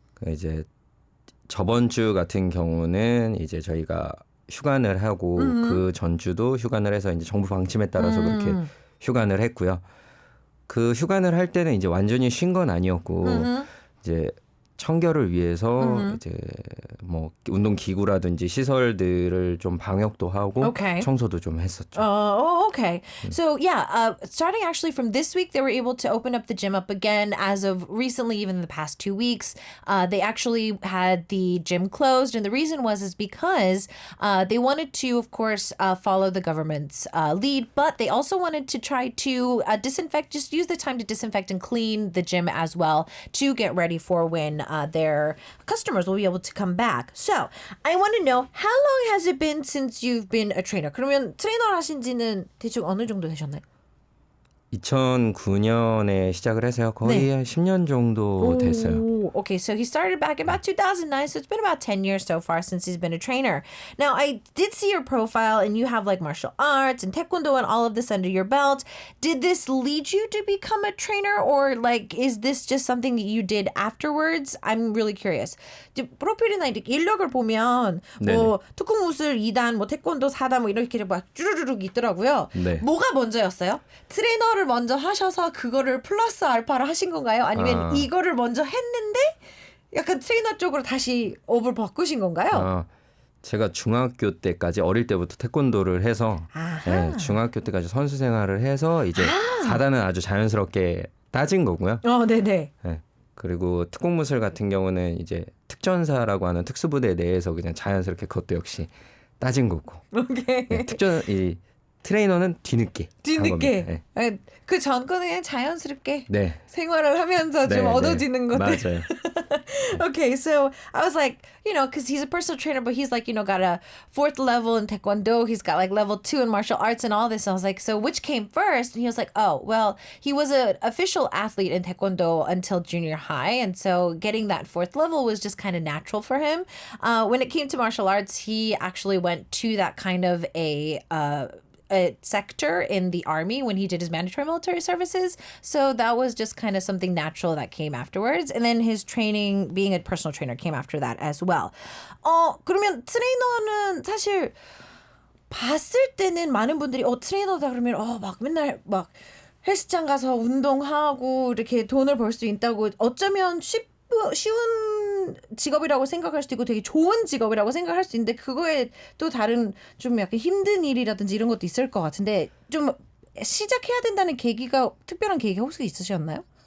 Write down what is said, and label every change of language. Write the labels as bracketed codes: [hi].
[ko] 이제 저번 주 같은 경우는 이제 저희가 휴관을 하고 그 전주도 휴관을 해서 이제 정부 방침에 따라서 그렇게 휴관을 했고요. 그 휴관을 할 때는 이제 완전히 쉰 건 아니었고 이제 청결을 위해서 이제 뭐 운동 기구라든지 시설들을 좀 방역도 하고 [en] Okay. [ko] 청소도 좀 했었죠. [en] Okay. So starting actually from this week, they were able to open up the gym up again. As of recently, even the past 2 weeks, they actually had the gym closed, and the reason is because they wanted to, of course, follow the government's lead, but they also wanted to try to disinfect, just use the time to disinfect and clean the gym as well to get ready for when their customers will be able to come back. So I want to know, how long has it been since you've been a trainer? [ko] 그러면 트레이너 하신 지는 대충 어느 정도 되셨나요? 2009년에 시작을 해서요. 거의 한 10년 정도 됐어요. [en] Okay, so he started back in about 2009, so it's been about 10 years so far since he's been a trainer. Now, I did see your profile, and you have like martial arts and taekwondo and all of this under your belt. Did this lead you to become a trainer, or like is this just something that you did afterwards? I'm really curious. [ko] 이제 프로필이나 이렇게 인력을 보면 뭐 특공무술 2단, 뭐 태권도 4단 뭐 이렇게 막 쭈루루룩 있더라고요. 네. 뭐가 먼저였어요? 트레이너를 먼저 하셔서 그거를 플러스 알파를 하신 건가요? 아니면 이거를 먼저 했는데 약간 트레이너 쪽으로 다시 업을 바꾸신 건가요? 제가 중학교 때까지 어릴 때부터 태권도를 해서 중학교 때까지 선수 생활을 해서 이제 4단은 아주 자연스럽게 따진 거고요. 네네. 네. 그리고 특공무술 같은 경우는 이제 특전사라고 하는 특수부대 내에서 그냥 자연스럽게 그것도 역시 따진 거고. [en] 오케이. [ko] 네, 트레이너는 뒤늦게. 뒤늦게. 그 전 거는 그냥 자연스럽게 네. 생활을 하면서 좀 얻어지는 것들. 맞아요. [en] Okay, so I was like, because he's a personal trainer, but he's like, got a 4th level in Taekwondo. He's got like level 2 in martial arts and all this. And I was like, so which came first? And he was like, oh, well, he was an official athlete in Taekwondo until junior high. And so getting that 4th level was just kind of natural for him. When it came to martial arts, he actually went to that kind of a sector in the army when he did his mandatory military services. So that was just kind of something natural that came afterwards. And then his training, being a personal trainer, came after that as well. [ko] 그러면 트레이너는 사실 봤을 때는 많은 분들이 트레이너다 그러면 막 맨날 막 헬스장 가서 운동하고 이렇게 돈을 벌 수 있다고 어쩌면 쉬운 직업이라고 생각할 수도 있고 되게 좋은 직업이라고 생각할 수 있는데 그거에 또 다른 좀 약간 힘든 일이라든지 이런 것도 있을 것 같은데 좀 시작해야 된다는 특별한 계기가 혹시 있으셨나요?